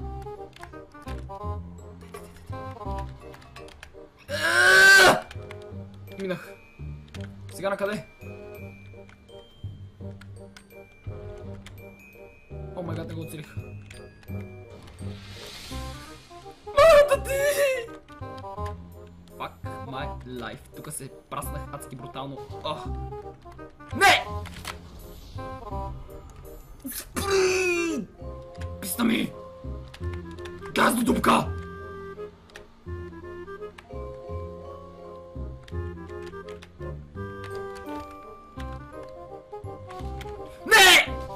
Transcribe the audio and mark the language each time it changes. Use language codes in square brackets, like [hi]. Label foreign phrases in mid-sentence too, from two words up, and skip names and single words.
[bg] Минах. Сега на къде? [en] Oh my god, [bg] не го оцелих. Майната ти! [en] Fuck my life. [bg] Тук се праснах адски брутално. Ох. Не! Спри! Писна ми! Газ до дупка! Не!